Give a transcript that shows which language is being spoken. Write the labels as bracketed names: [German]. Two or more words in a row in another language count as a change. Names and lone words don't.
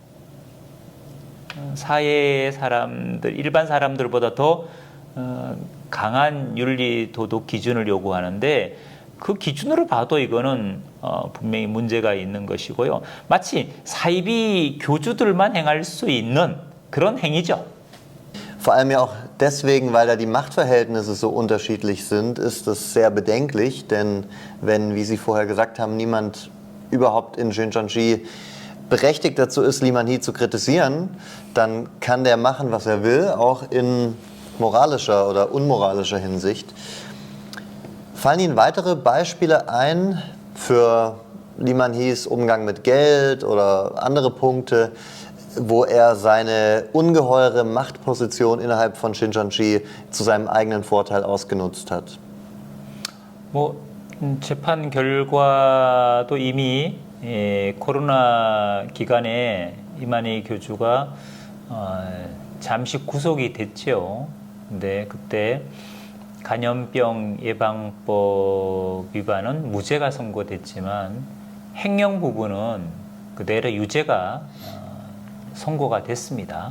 [Korean] 사회 사람들, 일반 사람들보다 더 강한 윤리 도덕 기준을 요구하는데 그 기준으로 봐도 이거는 분명히 문제가 있는 것이고요. 마치 사이비 교주들만 행할 수 있는 그런 행위죠. [German] Vor allem ja auch deswegen, weil da die Machtverhältnisse so unterschiedlich sind, ist es sehr bedenklich, denn wenn, wie Sie vorher gesagt haben, niemand überhaupt in Shincheonji berechtigt dazu ist, Lee Man-hee zu kritisieren, dann kann der machen, was er will, auch in moralischer oder unmoralischer Hinsicht. Fallen Ihnen weitere Beispiele ein für Lee Man-hees Umgang mit Geld oder andere Punkte, wo er seine ungeheure Machtposition innerhalb von Shincheonji zu seinem eigenen Vorteil ausgenutzt hat? [Korean] 재판 결과도 이미 코로나 기간에 이만희 교주가 잠시 구속이 됐죠. 근데 그때 감염병 예방법 위반은 무죄가 선고됐지만 횡령 부분은 그대로 유죄가 선고가 됐습니다.